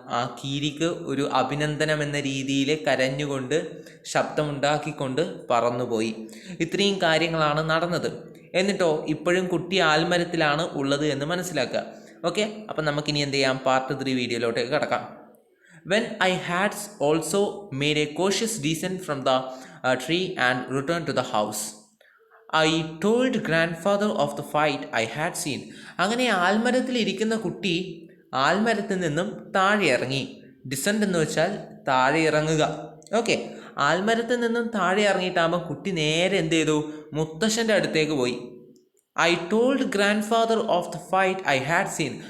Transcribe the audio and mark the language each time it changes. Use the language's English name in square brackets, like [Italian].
[Malayalam] ആ കീരിക്ക് ഒരു അഭിനന്ദനം എന്ന രീതിയിൽ കരഞ്ഞുകൊണ്ട് ശബ്ദമുണ്ടാക്കിക്കൊണ്ട് പറന്നുപോയി. ഇത്രയും കാര്യങ്ങളാണ് നടന്നത്. എന്നിട്ടോ ഇപ്പോഴും കുട്ടി ആൽമരത്തിലാണ് ഉള്ളത് എന്ന് മനസ്സിലാക്കുക. ഓക്കെ, അപ്പം നമുക്കിനി എന്ത് ചെയ്യാം, പാർട്ട് 3 വീഡിയോയിലോട്ടേക്ക് കിടക്കാം. [English] When I had also made a cautious descent from the tree and returned to the house, I told grandfather of the fight I had seen. [Malayalam] അങ്ങനെ ആൽമരത്തിൽ ഇരിക്കുന്ന കുട്ടി ആൽമരത്തിൽ നിന്നും താഴെ ഇറങ്ങി. ഡിസെൻഡ് എന്ന് വെച്ചാൽ താഴെ ഇറങ്ങുക. ഓക്കെ, ആൽമരത്തിൽ നിന്നും താഴെ ഇറങ്ങിയിട്ടാകുമ്പോൾ കുട്ടി നേരെ എന്ത് ചെയ്തു? മുത്തശ്ശൻ്റെ അടുത്തേക്ക് പോയി. [English] I told grandfather of the fight I had seen.